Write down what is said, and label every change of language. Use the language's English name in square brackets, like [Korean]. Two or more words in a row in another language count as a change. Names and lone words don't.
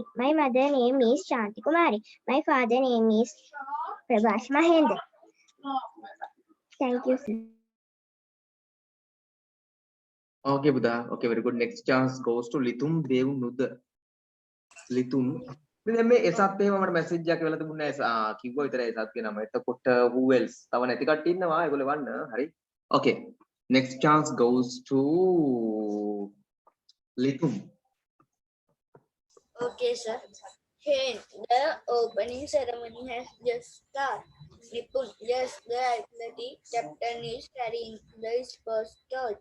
[English] My mother name is Shanti Kumari. My father name is Prabhash Mahendra. Thank you, sir. Okay, Buddha. Okay, very good. Next chance goes to Litum Devnuda. Litum. [Sinhala] දැන් මේ එසත් එහෙම මට මැසේජ් එකක් වෙලා තිබුණේ නැහැ. කිව්වා විතරයි එසත් කියන නම. එතකොට [English] who else? [Sinhala] තව නැති කට්ටිය ඉන්නවා. ඒගොල්ලෝ වන්න. හරි. [English] Okay. Next chance goes to Litum. Okay, sir. Hey, the opening ceremony has just started. Nipun, yes, the athletic captain is carrying the first torch.